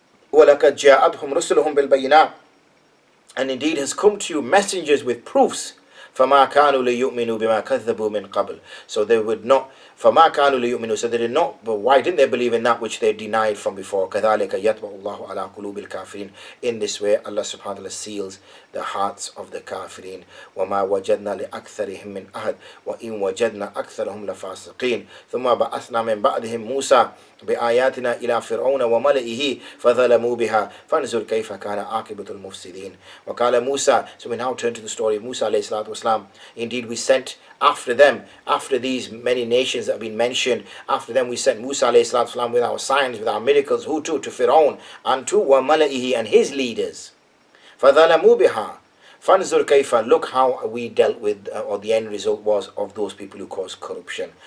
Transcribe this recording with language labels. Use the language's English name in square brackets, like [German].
[Arabic] وَلَقَدْ جَاءَتْهُمْ رُسُلُهُمْ بِالْبَيِّنَاتِ, [English] and indeed has come to you messengers with proofs. [Arabic] فَمَا كَانُوا لِيُؤْمِنُوا بِمَا كَذَّبُوا مِنْ قَبْلِ, [English] so they would not, [Arabic] فَمَا كَانُوا لِيُؤْمِنُوا, [English] so they did not, but why didn't they believe in that which they denied from before? [Arabic] كَذَلِكَ يَطْبَعُ اللَّهُ عَلَى قُلُوبِ الْكَافِرِينَ, [English] in this way Allah subhanahu wa ta'ala seals the hearts of the kafirin. [Arabic] وَمَا وَجَدْنَا لِأَكْثَرِهِمْ مِنْ أَحَدٍ وَإِنْ وَجَدْنَا أَكْثَرَهُمْ لَفَاسِقِينَ ثُمَّ بَعَثْنَا مِنْ بَعْدِهِمْ مُوسَى بآياتنا إلى فرعون وملئه فظلموا بها فانظر كيف كان عاقبة المفسدين. وقال موسى, [English] so we now turn to the story of Musa alayhi salatu wasalam. Indeed we sent after them, after these many nations that have been mentioned, after them we sent Musa alayhi salatu wasalam with our signs, with our miracles, who to Fir'aun and to [Arabic] وملئه [English] and his leaders. [Arabic] فظلموا بها فانظر كيف, [English] look how we dealt with, or the end result was of those people who caused corruption.